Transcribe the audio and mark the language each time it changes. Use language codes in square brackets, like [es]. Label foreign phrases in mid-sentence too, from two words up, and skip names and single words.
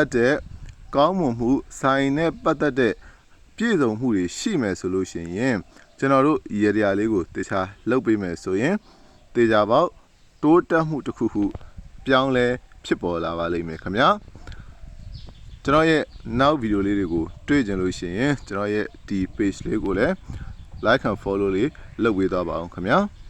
[my] ပ်တဲ့ကောင်းမွန်မှုဆိုင်နဲ့ပတ်သက်တဲ့ပြည့်စုံမှုတွေရှိမယ်ဆိုလို့ရှိရင်ကျွန်တော်တို့ရေရာလေးကိုတေချာလှုပ်ပေးမယ်ဆိုရင်တေချာပေါက်တိုးတက်မှုတစ်ခုခုပြောင်းလဲဖြစ်ပေါ်လာပါလိမ့်မယ်ခင်ဗျာကျွန်တော်ရဲ့နောက်ဗီဒီယိုလေးတွေကိုတွေ့ကြလို့ရှိရင်ကျွန်တော်ရဲ့ဒီ page လေးကိုလည်း [en] like and follow [my] လေးလုပ်ပေးသွားပါအောင်ခင်ဗျာ